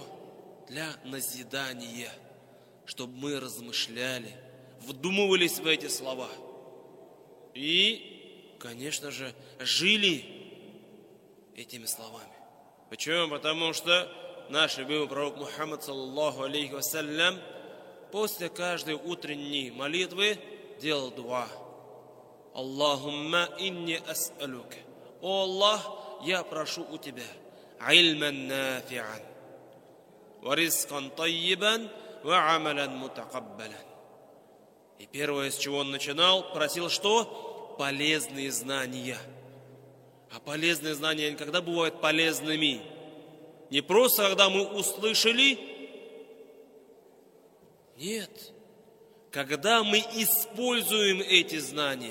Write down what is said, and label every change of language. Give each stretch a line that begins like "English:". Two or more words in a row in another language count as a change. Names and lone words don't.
Russian: Для назидания, чтобы мы размышляли, вдумывались в эти слова и, конечно же, жили этими словами. Почему? Потому что наш любимый пророк Мухаммад,
Arabic: صلى الله عليه وسلم,
Russian: после каждой утренней молитвы делал дуа.
Arabic: اللهم إني أسألك.
Russian: О Аллах, я прошу у Тебя
Arabic: علما نافعا ورزقا طيبا وعملا متقبلا.
Russian: И первое, с чего он начинал, просил что? Полезные знания. А полезные знания никогда бывают полезными. Не просто, когда мы услышали. Нет. Когда мы используем эти знания.